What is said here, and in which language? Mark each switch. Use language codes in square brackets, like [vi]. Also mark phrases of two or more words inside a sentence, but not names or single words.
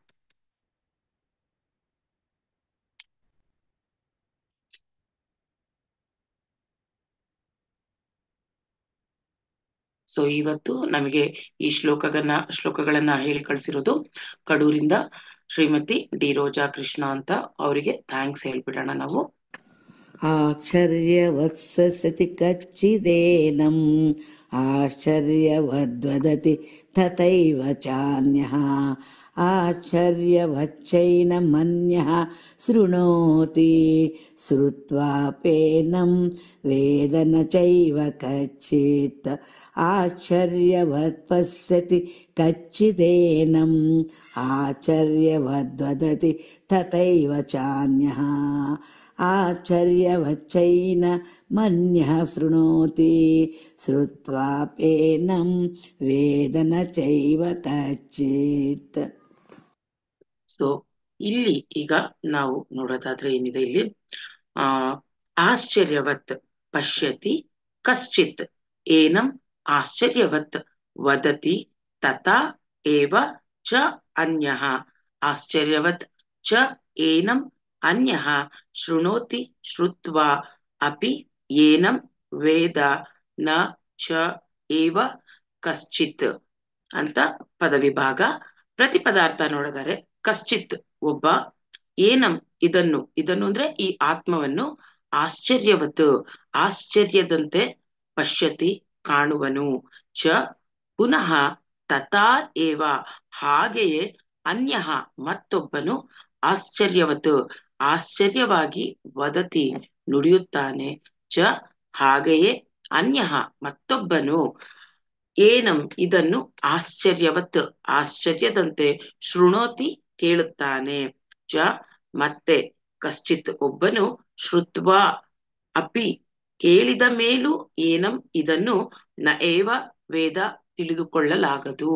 [kn] ಸೊ ಇವತ್ತು ನಮಗೆ ಈ ಶ್ಲೋಕಗಳನ್ನ ಹೇಳಿ ಕಳಿಸಿರೋದು ಕಡೂರಿಂದ ಶ್ರೀಮತಿ ಡಿ ರೋಜಾ ಕೃಷ್ಣ ಅಂತ. ಅವರಿಗೆ ಥ್ಯಾಂಕ್ಸ್ ಹೇಳ್ಬಿಡೋಣ ನಾವು. [sa] ಆಶ್ಚರ್ಯವತ್ಸತಿ ಕಚ್ಚಿದೇನಂ ಆಶ್ಚರ್ಯವದ್ವದತಿ ತಥೈವ ಚಾನ್ಯಃ ಆಶ್ಚರ್ಯವಚ್ಚೈನಮನ್ಯಃ ಶೃಣೋತಿ ಶ್ರುತ್ವಾಪೇನಂ ವೇದ ನ ಚೈವ ಕಚ್ಚಿತ್ ಆಶ್ಚರ್ಯವತ್ ಪಶ್ಯತಿ ಕಚ್ಚಿದೇನಂ ಆಶ್ಚರ್ಯವದ್ವದತಿ ತಥೈವ ಚಾನ್ಯಃ ಆಶ್ಚರ್ಯವಚ್ಚೈನ ಮನ್ಯಃ ಶೃಣೋತಿ ಶ್ರುತ್ವಾಪೇನಂ ವೇದ ನ ಚೈವ ಕಚ್ಚಿತ್. [kn] ಸೊ ಇಲ್ಲಿ ಈಗ ನಾವು ನೋಡೋದಾದ್ರೆ ಏನಿದೆ ಇಲ್ಲಿ, [sa] ಆಶ್ಚರ್ಯವತ್ ಪಶ್ಯತಿ ಕಶ್ಚಿತ್ ಏನಂ ಆಶ್ಚರ್ಯವತ್ ವದತಿ ತಥಾ ಏವ ಚ ಅನ್ಯಃ ಆಶ್ಚರ್ಯವತ್ ಚ ಏನಂ ಅನ್ಯಃ ಶೃಣೋತಿ ಶ್ರುತ್ವಾ ಅಪಿ ಏನಂ ವೇದ ನ ಚ ಏವ ಕಶ್ಚಿತ್ [kn] ಅಂತ ಪದವಿಭಾಗ. ಪ್ರತಿಪದಾರ್ಥ ನೋಡಿದರೆ ಕಶ್ಚಿತ್ ಒಬ್ಬ, ಏನಂ ಇದನ್ನು ಅಂದ್ರೆ ಈ ಆತ್ಮವನ್ನು, ಆಶ್ಚರ್ಯವತ್ ಆಶ್ಚರ್ಯದಂತೆ, ಪಶ್ಯತಿ ಕಾಣುವನು, [sa] ಚ ಪುನಃ ತಥಾ ಏವ [kn] ಹಾಗೆಯೇ, ಅನ್ಯಃ ಮತ್ತೊಬ್ಬನು, ಆಶ್ಚರ್ಯವತ್ ಆಶ್ಚರ್ಯವಾಗಿ, ವದತಿ ನುಡಿಯುತ್ತಾನೆ, ಚ ಹಾಗೆಯೇ, ಅನ್ಯಃ ಮತ್ತೊಬ್ಬನು, ಏನಂ ಇದನ್ನು, ಆಶ್ಚರ್ಯವತ್ ಆಶ್ಚರ್ಯದಂತೆ, ಶೃಣೋತಿ ಕೇಳುತ್ತಾನೆ, ಚ ಮತ್ತೆ, ಕಶ್ಚಿತ್ ಒಬ್ಬನು, [sa] ಶ್ರುತ್ವಾ ಅಪಿ [kn] ಕೇಳಿದ ಮೇಲೂ, ಏನಂ ಇದನ್ನು, [sa] ನ ಏವ ವೇದ [kn] ತಿಳಿದುಕೊಳ್ಳಲಾಗದು.